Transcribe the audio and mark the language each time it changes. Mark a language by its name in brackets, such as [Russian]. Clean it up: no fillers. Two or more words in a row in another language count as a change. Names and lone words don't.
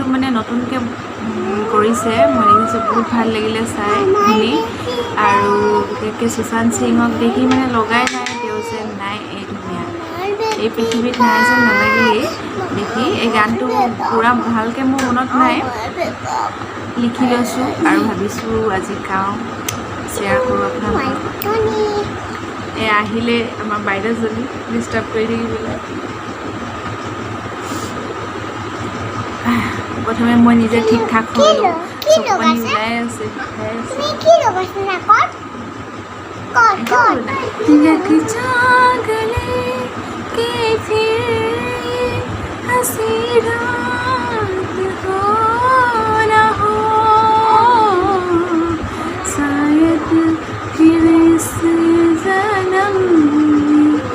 [Assamese] মানে নতুনকৈ কৰিছে মই দেখিছোঁ বহুত ভাল লাগিলে চাই শুনি আৰু বিশেষকৈ সুশান্ত সিঙক দেখি মানে লগাই নাই তেওঁ যে নাই এই ধুনীয়া এই পৃথিৱীত নাই যেন নালাগিলেই দেখি এই গানটো পূৰা ভালকৈ মোৰ মনত নাই লিখি লৈছোঁ আৰু ভাবিছোঁ আজি গাওঁ শ্বেয়াৰ কৰোঁ আপোনালোকক এই আহিলে আমাৰ বাইদেউজনী ডিষ্টাৰ্ব কৰি থাকিবলৈ প্ৰথমে মই নিজে ঠিক ঠাক হ'লোঁ চকু পানী ওলাই আছে [Hindi] हसी रात हो ना हो शायद फिर इस जन्म में